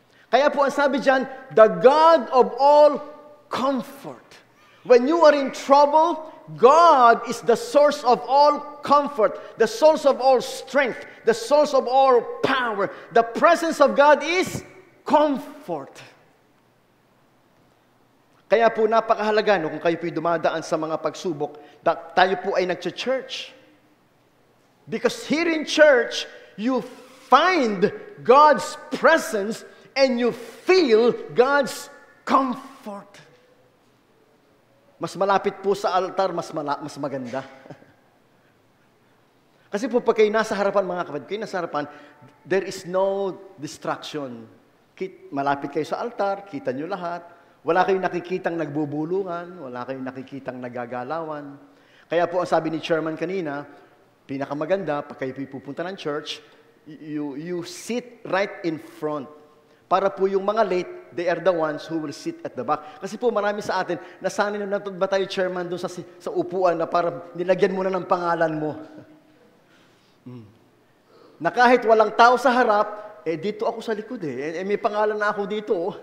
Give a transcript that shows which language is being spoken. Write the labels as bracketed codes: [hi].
[tl] Kaya po ang sabi dyan, [en] the God of all comfort. When you are in trouble, God is the source of all comfort, the source of all strength, the source of all power. The presence of God is comfort. [tl] Kaya po napakahalaga kung kayo po'y dumadaan sa mga pagsubok, tayo po ay nagcha-church. [en] Because here in church, you find God's presence and you feel God's comfort. [tl] Mas malapit po sa altar, mas maganda. Kasi po pag kayo nasa harapan, mga kapatid, kayo nasa harapan, [en] there is no distraction. [tl] Malapit kayo sa altar, kita nyo lahat. Wala kayong nakikitang nagbubulungan, wala kayong nakikitang nagagalawan. Kaya po ang sabi ni chairman kanina, pinakamaganda, pag kayo pupunta ng church, [en] you sit right in front. [tl] Para po yung mga late, [en] they are the ones who will sit at the back. [tl] Kasi po marami sa atin, nasanay na ba tayo chairman doon sa upuan na para nilagyan mo na ng pangalan mo. Na kahit walang tao sa harap, dito ako sa likod may pangalan na ako dito.